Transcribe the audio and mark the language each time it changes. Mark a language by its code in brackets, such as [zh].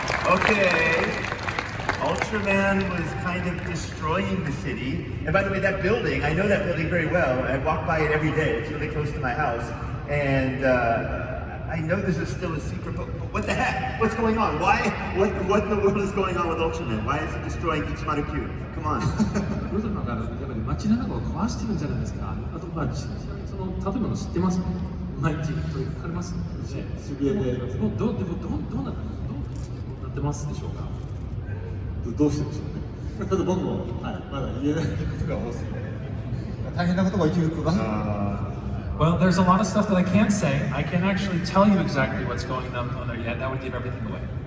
[en] Ultraman was kind of destroying the city. And by the way, that building, I know that building very well. I walk by it every day. It's really close to my house. And I know this is still a secret, but what the heck? What's going on? Why? What in the world is going on with Ultraman? Why is he destroying Ichimaru Q? Come on. [ja] ウルトラマンがやっぱり街中を壊してるんじゃないですか。あとまあちなみにその建物知ってます？毎日取りかかりますので、渋谷でやります。もうどうなってますでしょうか。どうしてでしょうね。ちょっと僕も、はい、まだ言えないことが多すぎて、大変なことが起きるとか。 [en] Well, there's a lot of stuff that I can't say. I can't actually tell you exactly what's going on there yet. That would give everything away.